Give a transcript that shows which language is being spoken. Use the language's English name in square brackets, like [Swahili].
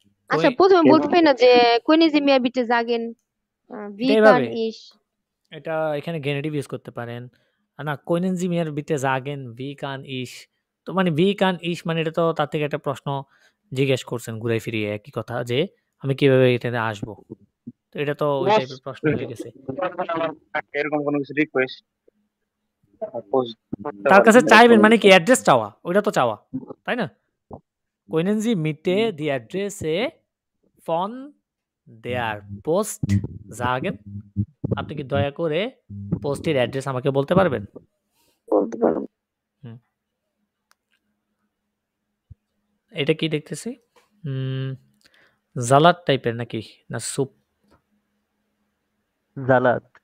[Bangla] আচ্ছা প্রথমে বলতে পারি না যে [German] Können Sie mir bitte sagen wie kann ich [Bangla] এটা এখানে গেনেটিভ ইউজ করতে পারেন। না [German] Können Sie mir bitte sagen wie kann ich [Bangla] তো মানে [German] wie kann ich [Bangla] মানে এটা তো তার থেকে একটা প্রশ্ন জিজ্ঞেস করছেন ঘুরে ফিরিয়ে একই কথা যে আমি কিভাবে এটাতে আসবো। তো এটা তো ওই টাইপের প্রশ্ন হয়ে গেছে। এরকম কোনো কিছু রিকোয়েস্ট তার কাছে চাইবেন মানে কি অ্যাড্রেস চাওয়া, ওইটা তো চাওয়া তাই না? [German] Können Sie bitte die Adresse von der Post sagen? [Bangla] আপনি কি দয়া করে পোস্টের অ্যাড্রেস আমাকে বলতে পারবেন? বলতে পারবো। এটা কি দেখতেছি? হুম, জালাদ টাইপের নাকি? না স্যুপ? জালাদ।